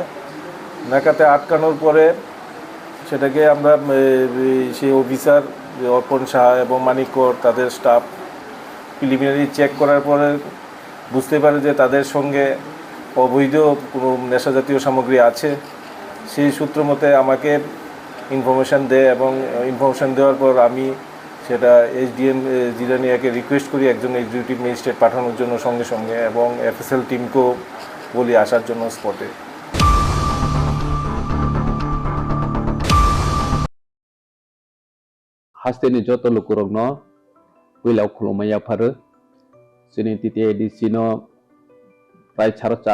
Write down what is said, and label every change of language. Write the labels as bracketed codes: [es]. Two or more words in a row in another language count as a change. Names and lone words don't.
[bn] নাকাতে আটকানোর পরে সেটাকে আমরা সেই অফিসার অর্পণ সাহা এবং মানিককর তাদের স্টাফ প্রিলিমিনারি চেক করার পরে বুঝতে পারে যে তাদের সঙ্গে অবৈধ কোনো নেশাজাতীয় সামগ্রী আছে। সেই সূত্র মতে আমাকে ইনফরমেশান দেয় এবং ইনফরমেশান দেওয়ার পর আমি সেটা এসডিএম জিরানিয়াকে রিকোয়েস্ট করি একজন এক্সিকিউটিভ ম্যাজিস্ট্রেট পাঠানোর জন্য সঙ্গে সঙ্গে, এবং এফএসএল টিমকেও বলি আসার জন্য স্পটে। [trp] Hasteni joto lukurogno wilau khulumaya pharu sini titi edisino prai 4.5